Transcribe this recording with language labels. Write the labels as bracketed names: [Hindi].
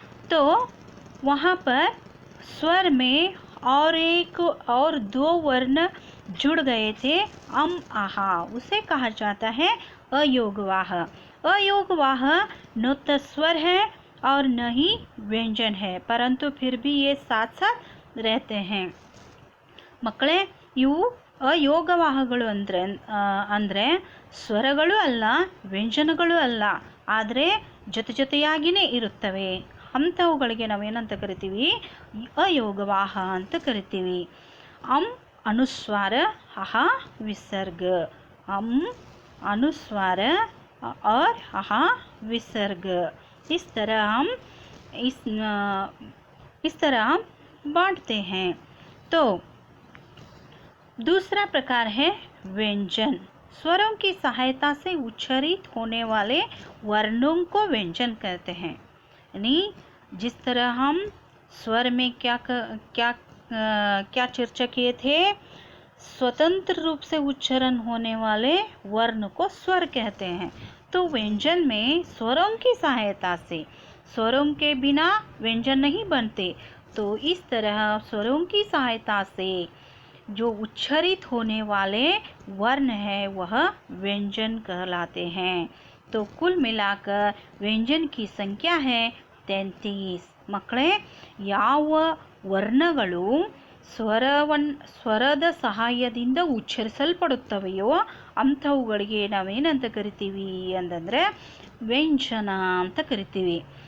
[Hindi] तो वहाँ पर स्वर में और 2 वर्ण जुड़ गए थे, अम आहा, उसे कहा जाता है अयोगवाह। अयोगवाह न तो स्वर है और न ही व्यंजन है, परंतु फिर भी ये साथ साथ रहते हैं। [Kannada] ಮಕ್ಕಳೇ, ಇವು ಅಯೋಗವಾಹಗಳು ಅಂದರೆ ಸ್ವರಗಳು ಅಲ್ಲ, ವ್ಯಂಜನಗಳು ಅಲ್ಲ, ಆದರೆ ಜೊತೆಯಾಗಿಯೇ ಇರುತ್ತವೆ। ಅಂಥವುಗಳಿಗೆ ನಾವೇನಂತ ಕರಿತೀವಿ, ಅಯೋಗವಾಹ ಅಂತ ಕರಿತೀವಿ। [Hindi] ಅಂ अनुस्वार, अहा विसर्ग। अम अनुस्वार और अहा विसर्ग। इस तरह हम बांटते हैं। तो दूसरा प्रकार है व्यंजन। स्वरों की सहायता से उच्चारित होने वाले वर्णों को व्यंजन कहते हैं। यानी जिस तरह हम स्वर में क्या चर्चा किए थे, स्वतंत्र रूप से उच्चारण होने वाले वर्ण को स्वर कहते हैं। तो व्यंजन में स्वरों की सहायता से, स्वरों के बिना व्यंजन नहीं बनते, तो इस तरह स्वरों की सहायता से जो उच्चारित होने वाले वर्ण है वह व्यंजन कहलाते हैं। तो कुल मिलाकर व्यंजन की संख्या है 33। [Kannada] ಮಕ್ಕಳೇ, ಯಾವ ವರ್ಣಗಳು ಸ್ವರದ ಸಹಾಯದಿಂದ ಉಚ್ಚರಿಸಲ್ಪಡುತ್ತವೆಯೋ ಅಂಥವುಗಳಿಗೆ ನಾವೇನಂತ ಕರಿತೀವಿ ಅಂತಂದರೆ ವ್ಯಂಜನ ಅಂತ ಕರಿತೀವಿ।